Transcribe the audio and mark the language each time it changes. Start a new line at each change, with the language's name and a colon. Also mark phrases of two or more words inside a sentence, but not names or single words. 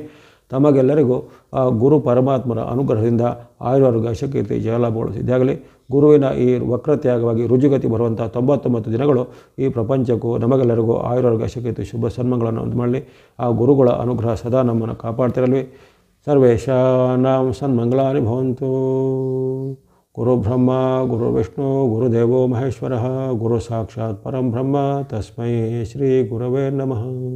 Kannada: ತಮಗೆಲ್ಲರಿಗೂ ಆ ಗುರು ಪರಮಾತ್ಮರ ಅನುಗ್ರಹದಿಂದ ಆಯುರಾರೋಗ್ಯ, ಶಕೀರ್ತಿ, ಜಯಲಾಭಗಳು ಸಿದ್ಧಿಯಾಗಲಿ. ಗುರುವಿನ ಈ ವಕ್ರತ್ಯಾಗವಾಗಿ ರುಜುಗತಿ ಬರುವಂಥ 99 ದಿನಗಳು ಈ ಪ್ರಪಂಚಕ್ಕೂ ನಮಗೆಲ್ಲರಿಗೂ ಆಯುರಾರೋಗ್ಯ, ಶಕೀರ್ತಿ, ಶುಭ ಸನ್ಮಂಗಳನ್ನು ಉಂಟು ಮಾಡಲಿ. ಆ ಗುರುಗಳ ಅನುಗ್ರಹ ಸದಾ ನಮ್ಮನ್ನು ಕಾಪಾಡ್ತಿರಲಿ.
Sanskrit: ಸರ್ವೇಷಾಂ ಸನ್ಮಂಗಳಾನಿ ಭವಂತು. ಗುರು ಬ್ರಹ್ಮ ಗುರು ವಿಷ್ಣು ಗುರುದೇವೋ ಮಹೇಶ್ವರಃ. ಗುರು ಸಾಕ್ಷಾತ್ ಪರಂ ಬ್ರಹ್ಮ. ತಸ್ಮೈ ಶ್ರೀ ಗುರವೇ ನಮಃ.